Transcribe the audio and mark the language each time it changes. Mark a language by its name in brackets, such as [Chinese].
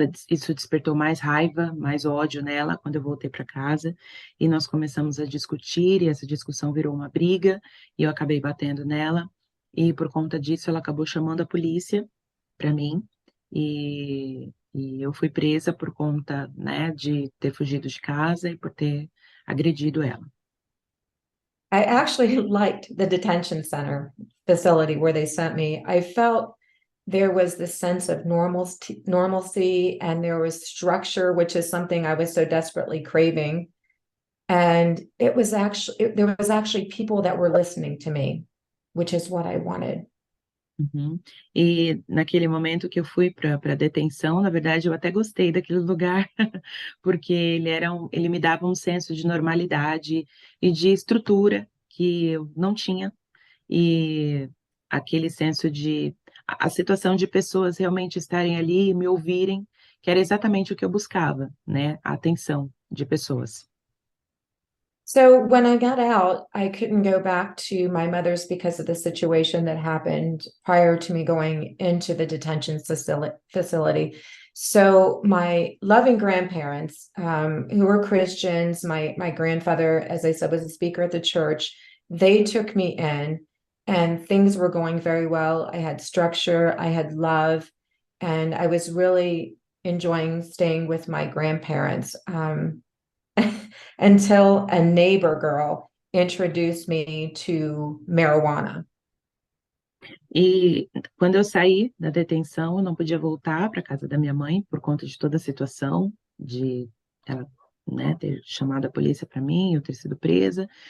[Portuguese] isso despertou mais raiva, mais ódio nela quando eu voltei para casa, e nós começamos a discutir, e essa discussão virou uma briga, e eu acabei batendo nela, e por conta disso ela acabou chamando a polícia para mim, e eu fui presa por conta, né, de ter fugido de casa e por ter agredido ela. [English] I actually liked the detention center facility where they sent me. I felt there was this sense of normalcy, and there was structure, which is something I was so desperately craving. And there was actually people that were listening to me, which is what I wanted. Uhum. [Portuguese] E naquele momento que eu fui para detenção, na verdade, eu até gostei daquele lugar, porque ele me dava um senso de normalidade e de estrutura que eu não tinha, e aquele senso de a situação de pessoas realmente estarem ali e me ouvirem, que era exatamente o que eu buscava, né, a atenção de pessoas. [English] So when I got out, I couldn't go back to my mother's because of the situation that happened prior to me going into the detention facility. So my loving grandparents, who were Christians, my grandfather, as I said, was a speaker at the church. They took me in, and things were going very well. I had structure, I had love, and I was really enjoying staying with my grandparents. Until a neighbor girl introduced me to marijuana. [Portuguese] E quando eu saí da detenção, eu não podia voltar para casa da minha mãe por conta de toda a situação de ela, né, ter chamado a polícia para mim, eu ter sido presa.